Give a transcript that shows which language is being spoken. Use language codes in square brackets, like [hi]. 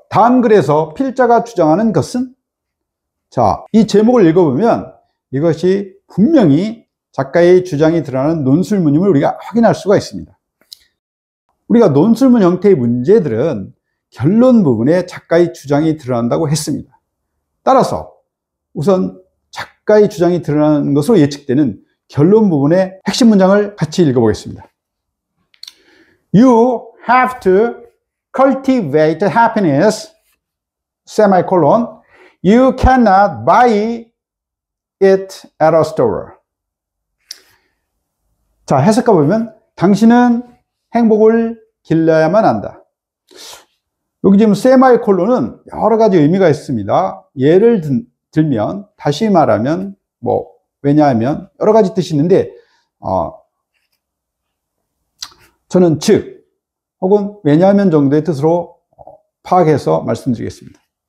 [ko] 다음 글에서 필자가 주장하는 것은? 자, 이 제목을 읽어보면 이것이 분명히 작가의 주장이 드러나는 논술문임을 우리가 확인할 수가 있습니다. 우리가 논술문 형태의 문제들은 결론 부분에 작가의 주장이 드러난다고 했습니다. 따라서 우선 작가의 주장이 드러나는 것으로 예측되는 결론 부분의 핵심 문장을 같이 읽어보겠습니다. [en] You have to cultivate happiness, semicolon. You cannot buy it at a store. [ko] 자, 해석해 보면 당신은 행복을 길러야만 한다. 여기 지금 세마이콜론은 여러 가지 의미가 있습니다. 예를 들면, 다시 말하면, 왜냐하면, 여러 가지 뜻이 있는데, 저는 즉, 혹은 왜냐하면 정도의 뜻으로 파악해서 말씀드리겠습니다.